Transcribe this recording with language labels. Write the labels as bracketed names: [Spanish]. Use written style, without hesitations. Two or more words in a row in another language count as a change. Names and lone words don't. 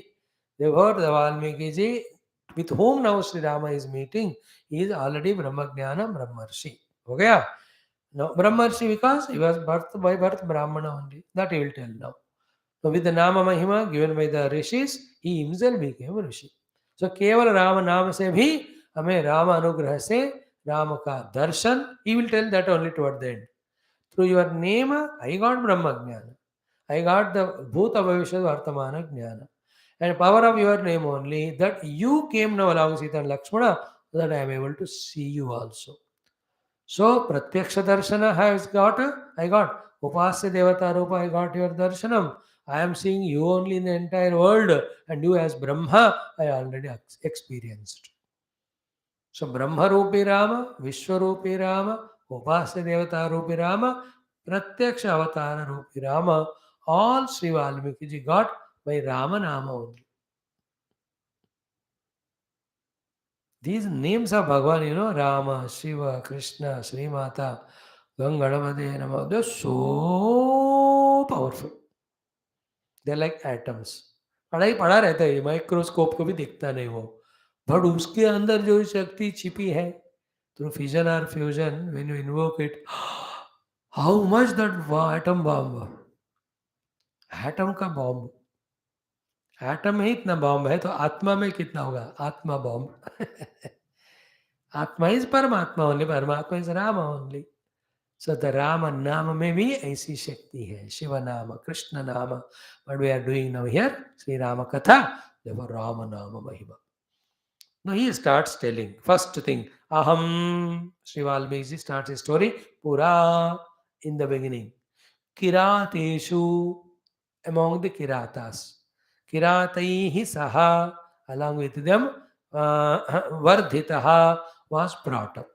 [English] Therefore, the Valmiki ji with whom now Sri Rama is meeting, he is already [Sanskrit] ब्रह्मज्ञान ब्रह्मर्षि. [English] Okay? Now, Brahmarshi because he was birth by birth Brahmana only. That he will tell now. So, with the [Sanskrit] नाम महिमा [English] given by the Rishis, he himself became a Rishi. So, [Hindi] केवल राम नाम से भी हमें राम अनुग्रह से राम का दर्शन, [English] he will tell that only toward the end. Through your name, I got [Sanskrit] ब्रह्म ज्ञान. [English] I got the [Sanskrit] भूत भविष्यत् वर्तमान ज्ञान. [English] And power of your name only, that you came now along Sita and Lakshmana, so that I am able to see you also. So, [Sanskrit] प्रत्यक्ष दर्शन [English] has got, I got. [Sanskrit] उपास्य देवता रूप, [English] I got your Darshanam. I am seeing you only in the entire world, and you as Brahma, I already experienced. So, [Sanskrit] ब्रह्म रूपी राम, विश्व रूपी राम, उपास्य देवता रूपी राम, प्रत्यक्ष अवतार रूपी राम, [English] all Sri Valmiki ji got by Rama Nama only. These names of Bhagavan, Rama, Shiva, Krishna, Sri Mata, Gangadamade, Nama, they're so powerful. They're like atoms. [Hindi] पढ़ाई पढ़ा रहता है, माइक्रोस्कोप को भी दिखता नहीं वो, बट उसके अंदर जो शक्ति छिपी है [English] through fission or fusion, when you invoke it, how much that atom bomb, [Hindi] atom का बॉम्ब, एटम में इतना बॉम्ब है तो आत्मा में कितना होगा, आत्मा बॉम्ब. [English] atma is paramatma only, paramatma is Ram only. so the [Hindi] राम नाम में भी ऐसी शक्ति है, शिव नाम, कृष्ण नाम. [English] but we are doing now here [Hindi] श्री राम कथा, [English] therefore [Hindi] राम नाम महिमा. [English] Now he starts telling first thing, aham. Sri Valmiki starts his story. Pura, in the beginning, kirateshu, among the kiratas, [Sanskrit] किरातैः सह, [English] Along with them, Vardhitaha was brought up.